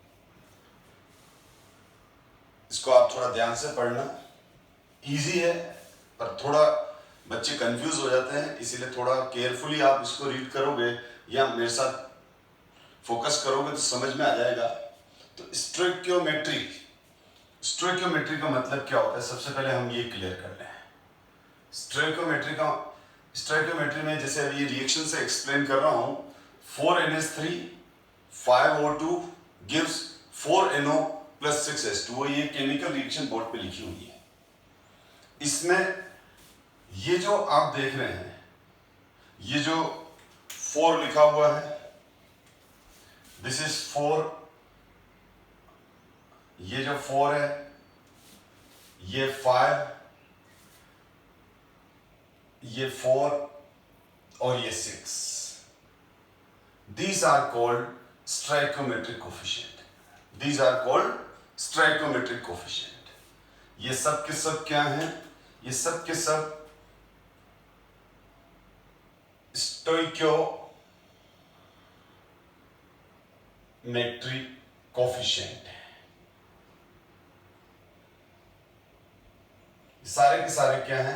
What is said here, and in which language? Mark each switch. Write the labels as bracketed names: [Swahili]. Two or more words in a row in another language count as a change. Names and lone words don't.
[Hindi] इसको आप थोड़ा ध्यान से पढ़ना, इजी है पर थोड़ा बच्चे कंफ्यूज हो जाते हैं, इसीलिए थोड़ा केयरफुली आप इसको रीड करोगे या मेरे साथ फोकस करोगे तो समझ में आ जाएगा। तो स्टोइकियोमेट्री का मतलब क्या होता है, सबसे पहले हम ये क्लियर कर लें। स्टोइकियोमेट्री में जैसे अभी ये रिएक्शन से एक्सप्लेन कर रहा हूं, [English] 4NH3 5O2 gives 4NO plus 6H2O। [Hindi] ये [English] chemical reaction [Hindi] बोर्ड पे लिखी हुई है। इसमें ये जो आप देख रहे हैं, ये जो 4 लिखा हुआ है, [English] this is [Hindi] 4, ये जो 4 है, ये 5, ये 4 और ये 6। [English] These are called stoichiometric coefficient. These are called stoichiometric coefficient. [Hindi] ये सब के सब क्या हैं? ये सब के सब [English] stoichiometric coefficient [Hindi] है। सारे के सारे क्या हैं?